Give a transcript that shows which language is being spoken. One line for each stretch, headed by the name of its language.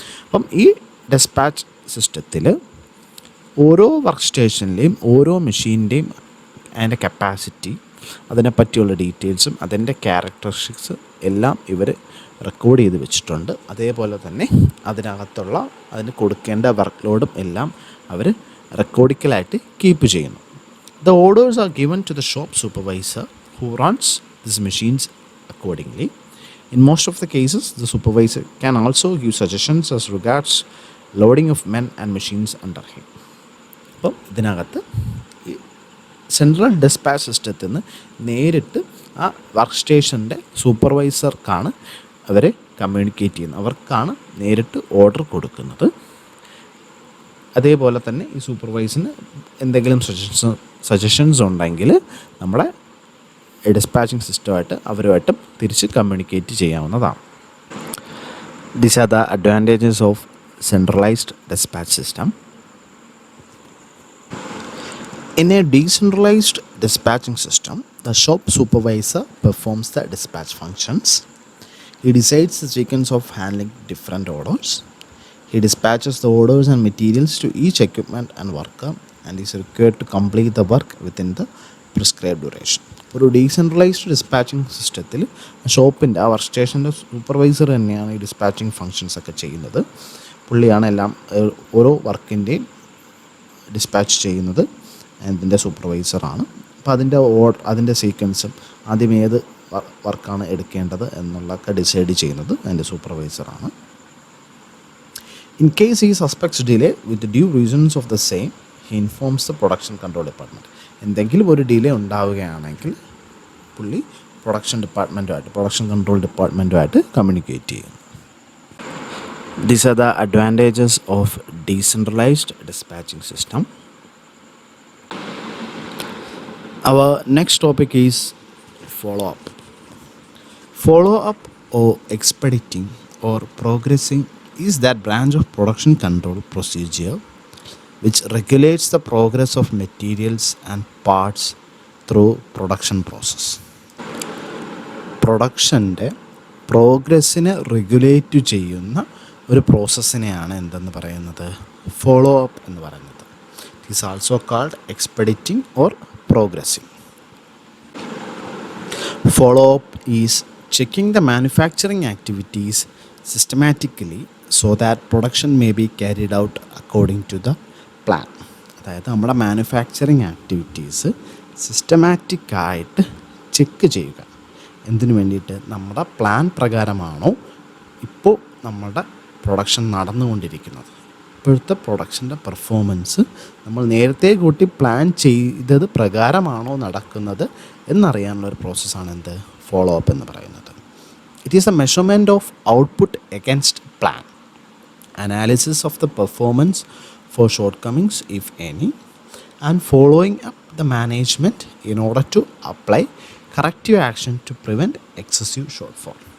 Malayalam: അപ്പം ഈ ഡിസ്പാച്ച് സിസ്റ്റത്തിൽ ഓരോ വർക്ക് സ്റ്റേഷനിലെയും ഓരോ മെഷീൻ്റെയും അതിൻ്റെ കപ്പാസിറ്റി, അതിനെപ്പറ്റിയുള്ള ഡീറ്റെയിൽസും അതിൻ്റെ ക്യാരക്ടറിസ്റ്റിക്സ് എല്ലാം ഇവർ റെക്കോർഡ് ചെയ്ത് വെച്ചിട്ടുണ്ട്. അതേപോലെ തന്നെ അതിന് കൊടുക്കേണ്ട വർക്ക് ലോഡും എല്ലാം അവർ റെക്കോർഡിക്കലായിട്ട് കീപ്പ് ചെയ്യുന്നു.
English: The orders are given to the shop supervisor who runs this machines accordingly. In most of the cases, the supervisor can also give suggestions as regards loading of men and machines under him.
Malayalam: അപ്പം ഇതിനകത്ത് ഈ central dispatch സിസ്റ്റത്തിൽ നിന്ന് നേരിട്ട് ആ work സ്റ്റേഷൻ്റെ സൂപ്പർവൈസർക്കാണ് അവരെ communicate ചെയ്യുന്നത്, അവർക്കാണ് നേരിട്ട് ഓർഡർ കൊടുക്കുന്നത്. അതേപോലെ തന്നെ ഈ സൂപ്പർവൈസറിന് എന്തെങ്കിലും സജഷൻസ് ഉണ്ടെങ്കിൽ നമ്മളെ ഡിസ്പാച്ചിങ് സിസ്റ്റമായിട്ട് അവരുമായിട്ടും തിരിച്ച് കമ്മ്യൂണിക്കേറ്റ് ചെയ്യാവുന്നതാണ്.
English: These are the advantages of centralized dispatch system. In a decentralized dispatching system, the shop supervisor performs the dispatch functions. He decides the sequence of handling different orders. He dispatches the orders and materials to each equipment and worker and is required to complete the work within the prescribed duration.
Malayalam: ഒരു decentralised dispatching സിസ്റ്റത്തിൽ ഷോപ്പിൻ്റെ ആ work സ്റ്റേഷൻ്റെ supervisor തന്നെയാണ് ഈ dispatching functions ഒക്കെ ചെയ്യുന്നത്. പുള്ളിയാണ് എല്ലാം ഓരോ വർക്കിൻ്റെയും ഡിസ്പാച്ച് ചെയ്യുന്നത്. അതിൻ്റെ സൂപ്പർവൈസറാണ്. അപ്പോൾ അതിൻ്റെ സീക്വൻസും ആദ്യം ഏത് വർക്കാണ് എടുക്കേണ്ടത് എന്നുള്ളതൊക്കെ ഡിസൈഡ് ചെയ്യുന്നത് അതിൻ്റെ സൂപ്പർവൈസറാണ്.
English: In case he suspects delay with due reasons of the same, he informs the production control department.
Malayalam: എന്തെങ്കിലും ഒരു ഡിലേ ഉണ്ടാവുകയാണെങ്കിൽ പുള്ളി പ്രൊഡക്ഷൻ കൺട്രോൾ ഡിപ്പാർട്ട്മെൻറ്റുമായിട്ട് കമ്മ്യൂണിക്കേറ്റ് ചെയ്യും.
English: These are the advantages of decentralized dispatching system. Our next topic is follow-up. Follow-up or expediting or progressing is that branch of production control procedure which regulates the progress of materials and parts through production process.
Malayalam: പ്രൊഡക്ഷൻ്റെ പ്രോഗ്രസ്സിനെ regulate ചെയ്യുന്ന ഒരു പ്രോസസ്സിനെയാണ് എന്തെന്ന് പറയുന്നത്, follow up എന്ന് പറയുന്നത്.
English: It is also called expediting or progressing. Follow-up is checking the manufacturing activities systematically so that production may be carried out according to the plan.
Malayalam: അതായത് നമ്മുടെ manufacturing activities സിസ്റ്റമാറ്റിക്കായിട്ട് check ചെയ്യുക. എന്തിനു വേണ്ടിയിട്ട്? നമ്മുടെ പ്ലാൻ പ്രകാരമാണോ ഇപ്പോൾ നമ്മുടെ പ്രൊഡക്ഷൻ നടന്നുകൊണ്ടിരിക്കുന്നത്, ഇപ്പോഴത്തെ പ്രൊഡക്ഷൻ്റെ പെർഫോമൻസ് നമ്മൾ നേരത്തെ കൂട്ടി പ്ലാൻ ചെയ്തത് പ്രകാരമാണോ നടക്കുന്നത് എന്നറിയാനുള്ളൊരു പ്രോസസ്സാണ് എന്ത്? ഫോളോ അപ്പ് എന്ന് പറയുന്നത്.
English: It is a measurement of output against plan, analysis of the performance for shortcomings if any, and following up the management in order to apply corrective action to prevent excessive shortfall.